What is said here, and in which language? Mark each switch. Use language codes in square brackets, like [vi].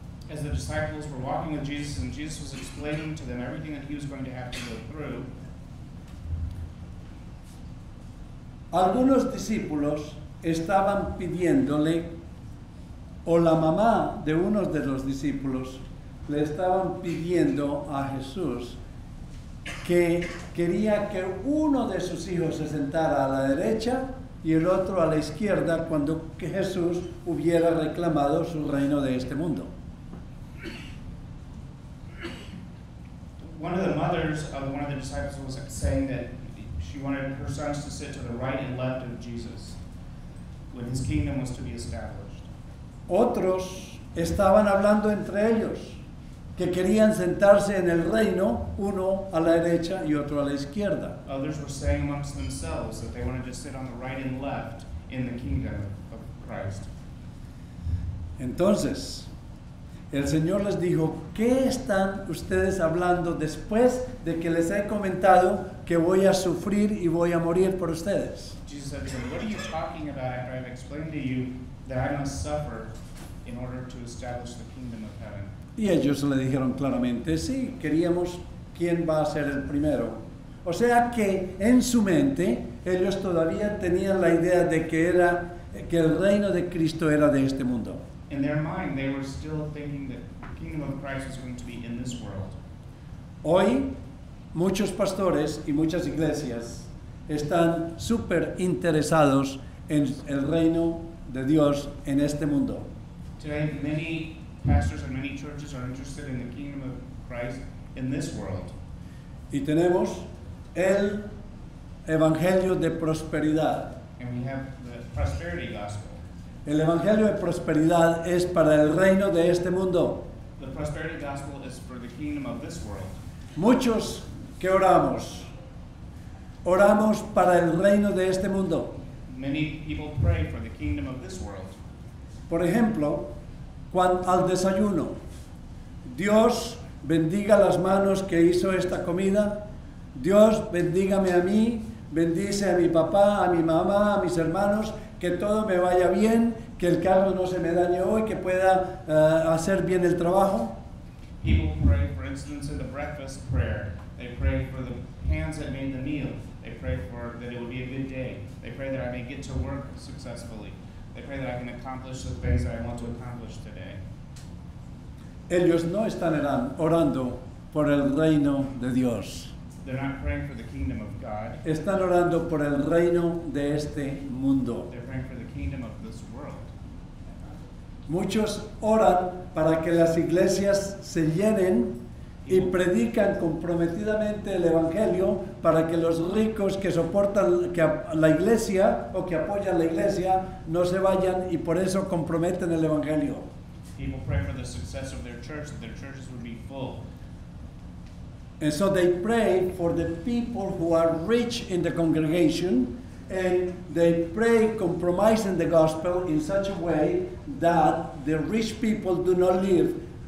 [en] As the disciples were walking with Jesus, and Jesus was explaining to them everything that he was going to have to go through, [es] algunos discípulos estaban pidiéndole, o la mamá de unos de los discípulos le estaban pidiendo a Jesús que quería que uno de sus hijos se sentara a la derecha y el otro a la izquierda cuando que Jesús hubiera reclamado su reino de este mundo. [en] one of the mothers of one of the disciples was saying that she wanted her sons to sit to the right and left of Jesus when his kingdom was to be established. [es] Otros estaban hablando entre ellos, que querían sentarse en el reino, uno a la derecha y otro a la izquierda. [en] Others were saying amongst themselves that they wanted to sit on the right and left in the kingdom of Christ. [es] Entonces, el Señor les dijo, ¿qué están ustedes hablando después de que les he comentado que voy a sufrir y voy a morir por ustedes? [en] Jesus said to them, what are you talking about after I've explained to you that I must suffer in order to establish the kingdom of heaven? [es] Y ellos le dijeron claramente, sí, queríamos quién va a ser el primero. O sea que en su mente ellos todavía tenían la idea de que el reino de Cristo era de este mundo. [en] In their mind, they were still thinking that the kingdom of Christ was going to be in this world. [es] Hoy muchos pastores y muchas iglesias están súper interesados en el reino de Dios en este mundo. [en] Today, many pastors and many churches are interested in the kingdom of Christ in this world. [es] Y tenemos el evangelio de prosperidad. [en] And we have the prosperity gospel. [es] El evangelio de prosperidad es para el reino de este mundo. [en] The prosperity gospel is for the kingdom of this world. [es] Muchos que oramos para el reino de este mundo. [en] Many people pray for the kingdom of this world. [es] Por ejemplo, al desayuno, Dios bendiga las manos que hizo esta comida, Dios bendígame a mí, bendice a mi papá, a mi mamá, a mis hermanos, que todo me vaya bien, que el carro no se me dañe hoy, que pueda hacer bien el trabajo. [en] People pray, for instance, in the breakfast prayer. They pray for the hands that made the meal. They pray for that it would be a good day. They pray that I may get to work successfully. They pray that I can accomplish the things that I want to accomplish today. [es] Ellos no están orando por el reino de Dios. [en] They're not praying for the kingdom of God. [es] Están orando por el reino de este mundo. [en] They're praying for the kingdom of this world. [es] Muchos oran para que las iglesias se llenen y predican comprometidamente el evangelio para que los ricos que soportan la iglesia o que apoyan la iglesia no se vayan y por eso comprometen el evangelio. [en] People pray for the success of their church, that their churches would be full. And so they pray for the people who are rich in the congregation, and they pray compromising the gospel in such a way that the rich people do not live.